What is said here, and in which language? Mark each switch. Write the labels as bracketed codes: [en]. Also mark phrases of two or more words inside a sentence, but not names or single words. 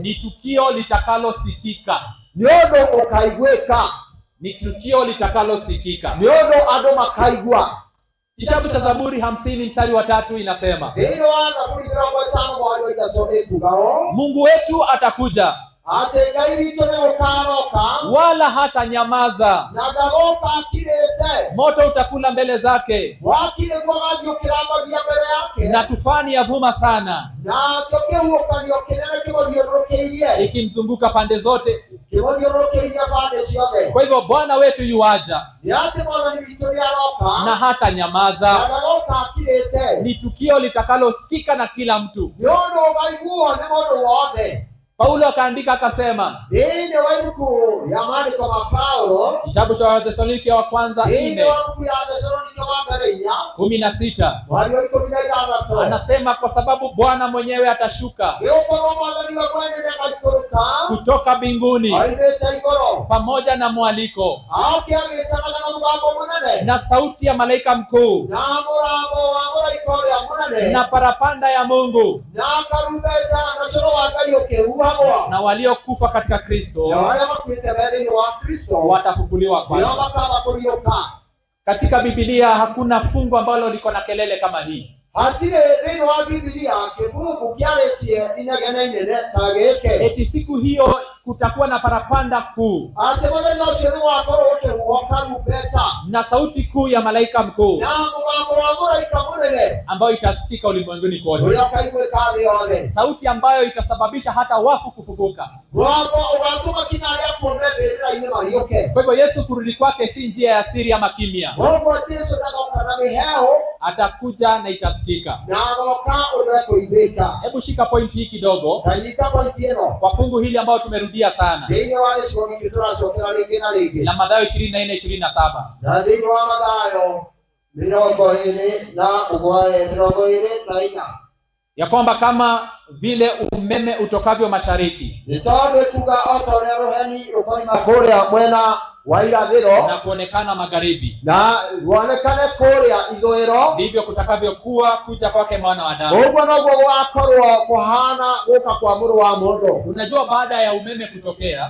[sw] ni tukio litakalosikika. [ki] nĩ ũndũ ũkaiguĩka, [sw] Ni tukio litakalosikika. [ki] nĩ ũndũ andũ makaigua. [sw] Kitabu cha Zaburi 50 mstari wa 3 inasema, [ki] Thĩinĩ wa Zaburi 50:3 nĩ kuuga ũũ, [sw] Mungu wetu atakuja [ki] atĩ Ngai witũ nĩgũkaroka, [sw] wala hata nyamaza, [ki] na ndagoka akirĩte. [sw] moto utakula mbele zake, [ki] Mwaki nĩguo gathiũkĩrambagia mbere yake, [sw] na tufani yavuma sana, [ki] nakĩo kĩhuhũkanio kĩnene kĩmũthiũrũrũkĩirie, [sw] ikimzunguka pande zote. [ki] kĩmũthiũrũrũkĩirie bande ciothe. [sw] Kwa hivyo Bwana wetu yuaja [ki] Nĩ atĩ Mwathani witũ nĩaroka, [sw] na hata na nyamaza. [ki] ndagoka akirĩte. [sw] Ni tukio litakalosikika na kila mtu. [ki] Nĩ ũndũ ũkaiguo nĩ mũndũ wothe. [sw] Paulo akaandika akasema, [ki] Thĩinĩ wa ibuku rĩa maandĩko ma Paulo, [sw] kitabu cha Wathesalonike wa kwanza [ki] thĩinĩ 4:16, wa ibuku ya Thesalonike wa mbere 4 mweri wa 16, [sw] anasema kwa sababu Bwana mwenyewe atashuka [ki] nĩgũkorwo Mwathani wa mwene nĩagaikũrũka [sw] kutoka mbinguni [ki] oimĩte igũrũ, [sw] pamoja na mwaliko [ki] aoke agĩtanaga na mũgambo mũnene, [sw] na sauti ya malaika mkuu [ki] na mũgambo wa mũraika ũrĩa mũnene, [sw] na parapanda ya Mungu, [ki] na karumbeta na coro wa Ngai ũkĩhuhagwo, [sw] na waliokufa katika Kristo [ki] na arĩa makuĩte thĩinĩ wa Kristo [sw] watafufuliwa [ki] nĩo [sw] kwanza. [ki] makaamba kũriũka. [sw] Katika Biblia hakuna fungu ambalo liko na kelele kama hii. [ki] Hatirĩ thĩinĩ wa Biblia kĩbungu kĩarĩtie inegene inene ta gĩkĩ, [sw] Eti siku hiyo kutakuwa na parapanda kuu [ki] atĩ mũthenya ũcio nĩgwakorwo gũkĩhuhwo karumbeta, [sw] na sauti kuu ya malaika mkuu [ki] na mũgambo wa mũraika mũnene [sw] ambayo itasikika ulimwenguni kote, [ki] ũrĩa ũkaiguĩka thĩ yothe, [sw] sauti ambayo itasababisha hata wafu kufufuka. [ki] mũgambo ũgatũma kinya arĩa akuũ mbĩrĩra-inĩ mariũke. [sw] Kwa hivyo Yesu kurudi kwake si njia ya siri ama kimya, [ki] Ũguo Jesũ ndagoka na mĩheehũ, [sw] atakuja na itasikika. [ki] na agoka ũndũ ekũiguĩka. [sw] Hebu shika pointi hii kidogo [ki] Kanyita pointi ĩno [sw] kwa fungu hili ambalo tumerudia sana [ki] thĩinĩ wa gĩcigo gĩkĩ tũracokera rĩngĩ na rĩngĩ, [sw] la Mathayo 24:27, [ki] na thĩinĩ wa Mathayo 20:24 [sw] ya kwamba kama vile umeme utokavyo mashariki [ki] nĩ tondũ kuga o ta ũrĩa rũheni rũkoima kũrĩa mwena wa irathĩro [sw] na kuonekana magharibi, [ki] na ruonekane kũrĩa ithũĩro, [sw] ndivyo kutakavyokuwa kuja kwake Mwana wa Adamu. [ki] ũguo noguo gũgakorwo kũhana gũka kwa mũrũ wa mũndũ. [sw] Unajua, baada ya umeme kutokea,